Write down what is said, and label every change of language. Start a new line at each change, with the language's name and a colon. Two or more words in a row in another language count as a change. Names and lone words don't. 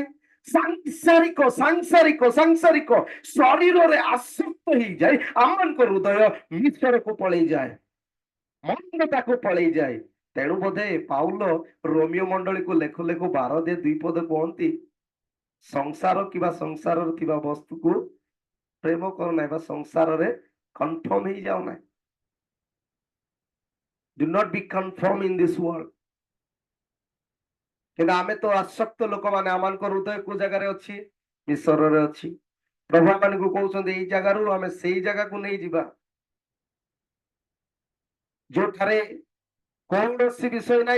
Odia: ସାଂସାରିକ ସାଂସାରିକ ସାଂସାରିକ ଶରୀରରେ ଆସକ୍ତ ହେଇଯାଏ, ଆମମାନଙ୍କ ହୃଦୟ ମିଶ୍ରକୁ ପଳେଇଯାଏ, ମନ୍ଦତାକୁ ପଳେଇଯାଏ। ତେଣୁ ବୋଧେ ପାଉଲ ରୋମିଓ ମଣ୍ଡଳୀକୁ ଲେଖୁ ଲେଖୁ 12 2 ପଦ କୁହନ୍ତି, ସଂସାର କିମ୍ବା ସଂସାରରେ ଥିବା ବସ୍ତୁକୁ ପ୍ରେମ କରୁନାହିଁ ବା ସଂସାରରେ କନଫର୍ମ ହେଇଯାଉନାହିଁ।
English: Do not be conformed in this world.
Odia: କିନ୍ତୁ ଆମେ ତ ଆସକ୍ତ ଲୋକମାନେ, ଆମମାନଙ୍କ ହୃଦୟ କୋଉ ଜାଗାରେ ଅଛି? ଈଶ୍ୱରରେ ଅଛି। ପ୍ରଭୁ ଆମମାନଙ୍କୁ କହୁଛନ୍ତି ଏଇ ଜାଗାରୁ ଆମେ ସେଇ ଜାଗାକୁ ନେଇଯିବା, ଯୋଉଠାରେ କୌଣସି ବିଷୟ ନାହିଁ।